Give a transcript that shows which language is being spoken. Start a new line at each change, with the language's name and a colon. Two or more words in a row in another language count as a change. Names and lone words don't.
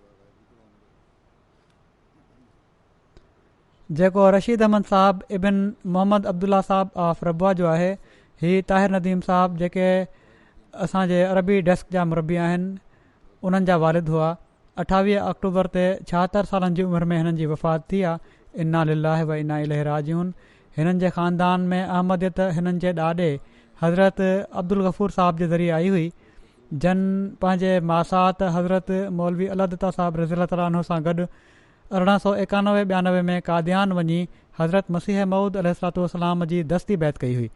Sindhi: जेको रशीद अहमद साहब इबिन मोहम्मद अब्दुल्ला साहब ऑफ रबुआ जो आहे। हीअ ताहिर नदीम साहब जेके असांजे अरबी डेस्क जा मुरबी आहिनि, उन्हनि जा वालिद हुआ। 28 अक्टूबर ते 76 सालनि जी उमिरि में हिननि जी वफ़ात थी आहे।
Arabic: إنا لله وإنا إليه راجعون.
Sindhi: हिननि जे ख़ानदान में अहमदियत हिननि जे ॾाॾे हज़रत अब्दुल गफ़ूर साहब जे ज़रिए आई हुई, जन पंहिंजे मासात हज़रत मौलवी अलादता साहब
Arabic: رضي الله تعالى عنه
Sindhi: सां गॾु 1891-92 में कादियान वञी हज़रत मसीह मऊद
Arabic: عليه الصلاة والسلام
Sindhi: जी दस्ती बैत कई हुई।